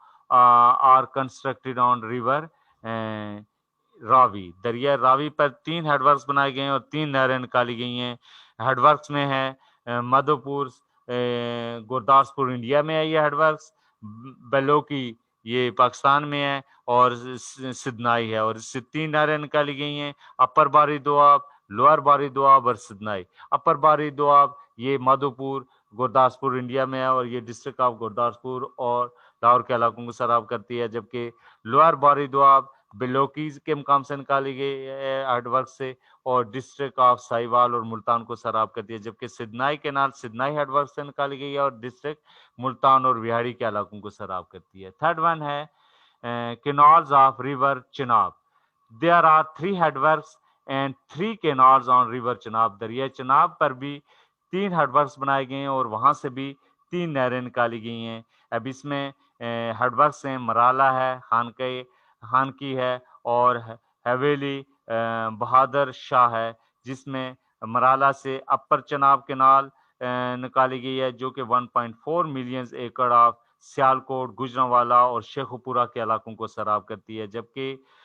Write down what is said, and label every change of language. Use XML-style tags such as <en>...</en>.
<en>are constructed on river Ravi.</en> <ur>دریا راوی پر 3 head works بنائے گئے ہیں اور 3 نہریں نکالی گئی ہیں. ہیڈ ورکس میں ہے مدھو پور گرداسپور انڈیا میں ہے یہ ہیڈ ورکس، بیلوکی یہ پاکستان میں ہے، اور سدنائی ہے، اور اس سے 3 نہریں نکالی گئی ہیں، اپر باری دوآب، لوئر باری دوآب اور سدنائی. اپر باری دوآب یہ مادھو پور گرداسپور انڈیا میں ہے اور یہ ڈسٹرکٹ آف گرداسپور اور لاہور کے علاقوں کو سراب کرتی ہے، جبکہ لوئر باری دوآب بیلوکیز کے مقام سے نکالی گئی ہے ہیڈ ورک سے اور ڈسٹرکٹ آف ساہیوال اور ملتان کو سراب کرتی ہے، جبکہ سدنائی کینال سدنائی ہیڈ ورک سے نکالی گئی ہے اور ڈسٹرکٹ ملتان اور وہاڑی کے علاقوں کو سراب کرتی ہے.</ur> <en>Third one ہے canals of river Chenab. There are 3 headworks and 3 canals on river Chenab.</en> <ur>دریا چناب پر بھی 3 ہیڈ ورکس بنائے گئے ہیں اور وہاں سے بھی 3 نہریں نکالی گئی ہیں. اب اس میں ہیڈ ورکس ہیں مرالا ہے، خانکی ہے اور حویلی بہادر شاہ ہے، جس میں مرالا سے اپر چناب کینال نکالی گئی ہے جو کہ 1.4 million acre of Sialkot, Gujranwala اور شیخوپورہ کے علاقوں کو سراب کرتی ہے، جبکہ</ur>